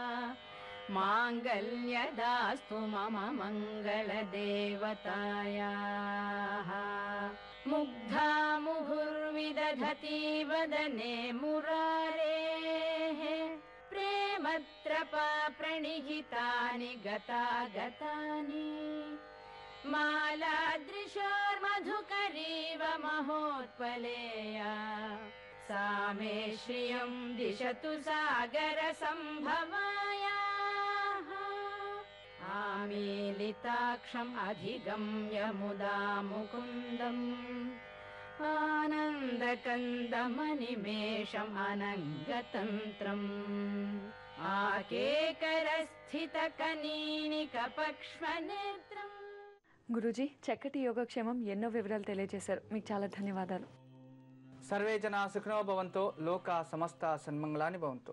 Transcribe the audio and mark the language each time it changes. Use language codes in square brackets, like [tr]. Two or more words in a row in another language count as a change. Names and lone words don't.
[sa] మాంగళ్యదాస్తు మమ మంగళ దేవతాయాః ముగ్ధా ముహుర్విదధతి వదనే మురారేః ప్రేమత్రపా ప్రణిహితాని గతాగతాని మాలాదృశోర్మధుకరీవ మహోత్పలేయా सा मे श्रियं दिशतु सागर संभवायाः आमीलिताक्षम् अधिगम्य मुदा मुकुन्दम् కందమనిమేషం అనంగతంత్రం ఆకేకరస్థిత కనీనిక పక్ష్మనేత్రం. [te] గురూజీ, చక్కటి యోగక్షేమం ఎన్నో వివరాలు తెలియజేశారు. మీకు చాలా ధన్యవాదాలు. [sa] సర్వే జనా సుఖినో భవంతో, లోకా సమస్త సన్మంగళాని భవంతో.